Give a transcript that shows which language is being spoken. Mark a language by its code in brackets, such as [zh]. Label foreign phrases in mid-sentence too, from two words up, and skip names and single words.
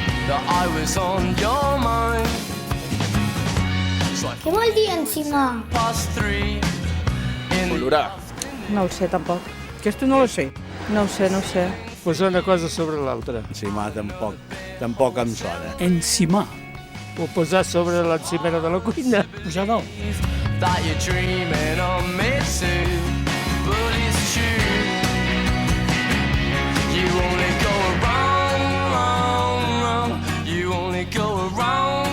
[en] that I was on your mind. [ca] Què vol dir enzimar? [en] Past 3 in the [ca] Olorar. No ho sé, tampoc. Aquest no lo sé. No ho sé, no ho sé. Posar una cosa sobre l'altra. Encimar tampoc em sona. Encimar. O posar sobre l'encimera de la cuina. Pujar dalt. [en] that you're dreaming of me too, but it's true. You only go around, round, round. You only go around.